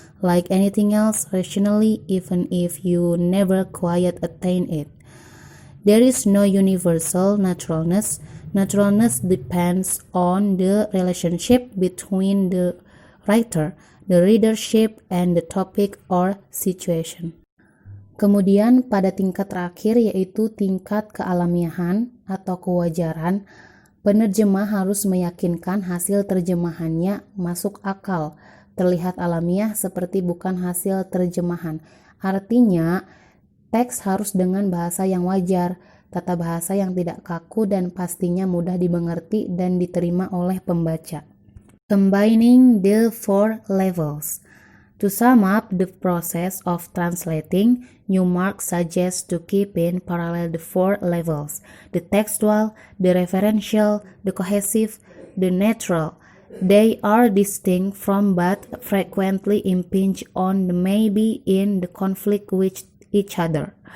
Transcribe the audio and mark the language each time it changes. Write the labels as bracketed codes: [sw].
[en] Like anything else, rationally, even if you never quite attain it. There is no universal naturalness. Naturalness depends on the relationship between the writer, the readership, and the topic or situation. [id] Kemudian pada tingkat terakhir yaitu tingkat kealamiahan atau kewajaran, penerjemah harus meyakinkan hasil terjemahannya masuk akal, terlihat alamiah seperti bukan hasil terjemahan. Artinya, teks harus dengan bahasa yang wajar, tata bahasa yang tidak kaku dan pastinya mudah dimengerti dan diterima oleh pembaca. [en] Combining the four levels. To sum up the process of translating, Newmark suggests to keep in parallel the four levels: the textual, the referential, the cohesive, the natural. They are distinct from but frequently impinge on maybe in the conflict with each other.